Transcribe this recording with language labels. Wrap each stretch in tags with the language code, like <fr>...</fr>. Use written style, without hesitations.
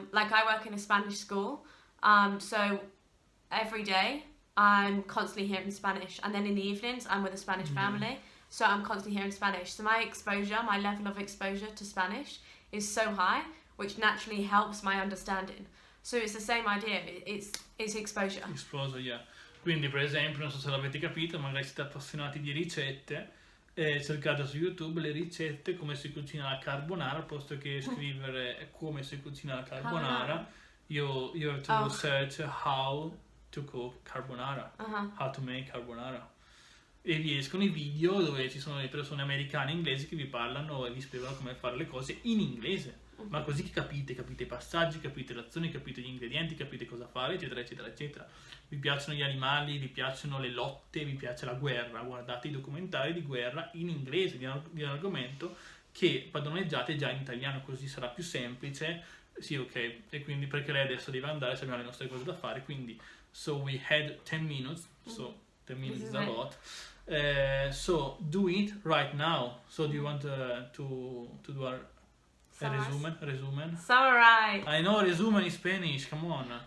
<en>Like I work in a Spanish school, so every day I'm constantly hearing Spanish, and then in the evenings I'm with a Spanish family, so I'm constantly hearing Spanish. So my level of exposure to Spanish is so high, which naturally helps my understanding. So it's the same idea, it's exposure. Exposure, yeah.</en> <it>Quindi per esempio, non so se l'avete capito, magari siete appassionati di ricette, cercate su YouTube le ricette come si cucina la carbonara, al posto che scrivere come si cucina la carbonara,</it> <en>you have to search how to cook carbonara, how to make carbonara.</en> <it>E vi escono i video dove ci sono le persone americane e inglesi che vi parlano e vi spiegano come fare le cose in inglese. Ma così che capite i passaggi, capite le azioni, capite gli ingredienti, capite cosa fare, eccetera, eccetera, eccetera. Vi piacciono gli animali, vi piacciono le lotte, vi piace la guerra, guardate i documentari di guerra in inglese, di un argomento che padroneggiate già in italiano, così sarà più semplice. Sì, ok, e quindi perché lei adesso deve andare, se abbiamo le nostre cose da fare, quindi</it> <en>so we had 10 minutes, so 10 minutes is a lot. So do it right now. So do you want to do a resumen? Summarize. I know resumen in Spanish, come on.</en>